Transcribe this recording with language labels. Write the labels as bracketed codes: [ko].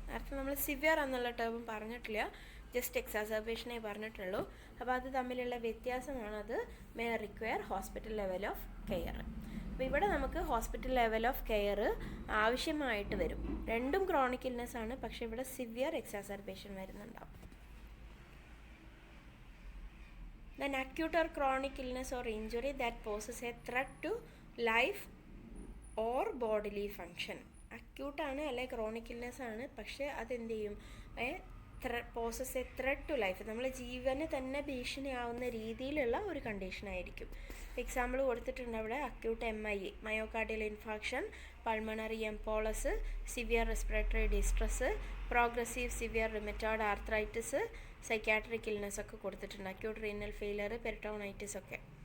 [ml] നേരത്തെ നമ്മൾ സിവിയർ എന്നുള്ള ടേം പറഞ്ഞിട്ടില്ല, ജസ്റ്റ് എക്സാസർബേഷനേ പറഞ്ഞിട്ടുള്ളൂ. അപ്പോൾ അത് തമ്മിലുള്ള വ്യത്യാസമാണ്. അത് [en] May require hospital level of care. [ml] അപ്പോൾ ഇവിടെ നമുക്ക് ഹോസ്പിറ്റൽ ലെവൽ ഓഫ് കെയർ ആവശ്യമായിട്ട് വരും. രണ്ടും ക്രോണിക് ഇൽനെസ് ആണ്, പക്ഷേ ഇവിടെ severe exacerbation വരുന്നുണ്ടാവും. [en] Then acute or chronic illness or injury that poses a threat to life or bodily function. [ml] Acute ആണ് അല്ലെ ക്രോണിക് ഇൽനെസ് ആണ്, പക്ഷേ അതെന്ത് ചെയ്യും, [en] poses a threat to life, [ml] നമ്മളെ ജീവന് തന്നെ ഭീഷണിയാവുന്ന രീതിയിലുള്ള ഒരു കണ്ടീഷനായിരിക്കും. എക്സാമ്പിൾ കൊടുത്തിട്ടുണ്ട് അവിടെ, acute MIA, myocardial infarction, pulmonary എംപോളസ്, severe respiratory distress, progressive severe റിമറ്റോയ്ഡ് arthritis, psychiatric illness ഒക്കെ കൊടുത്തിട്ടുണ്ട്, അക്യൂട്ട് റീനൽ ഫെയിലർ, പെരിട്ടോണൈറ്റിസ് ഒക്കെ.